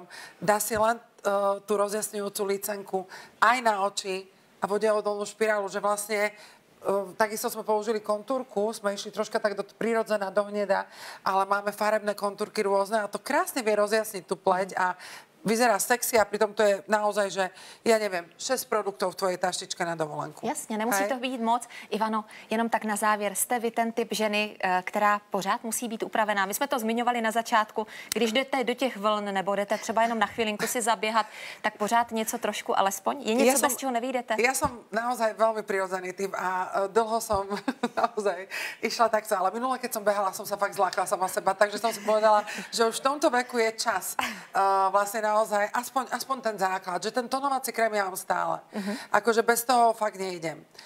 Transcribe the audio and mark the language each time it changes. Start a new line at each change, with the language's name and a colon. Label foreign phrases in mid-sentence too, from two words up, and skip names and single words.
Slovak: Dá si len tú rozjasňujúcu lícenku aj na oči a vodeodolnú špirálu, že vlastne takisto sme použili kontúrku, sme išli troška tak prirodzená do hneda, ale máme farebné kontúrky rôzne a to krásne vie rozjasniť tú pleť a vyzerá sexy a pritom to je naozaj, že ja neviem, 6 produktov v tvojej taštičke na dovolenku.
Czech: Jasně, nemusí to být moc. Ivano, jenom tak na závěr, jste vy ten typ ženy, která pořád musí být upravená. My jsme to zmiňovali na začátku, když jdete do těch vln nebo jdete třeba jenom na chvilinku si zaběhat, tak pořád něco trošku alespoň? Je něco, bez čeho nevyjdete?
Slovak: Ja som naozaj veľmi prirodzený typ a dlho som naozaj išla takto, ale minule, keď som behala, som sa fakt zlákla sama seba, takže som si povedala, že už v tomto veku je čas vlastne naozaj, aspoň ten základ, že ten tonovací krém ja mám stále. Akože bez toho fakt nejdem.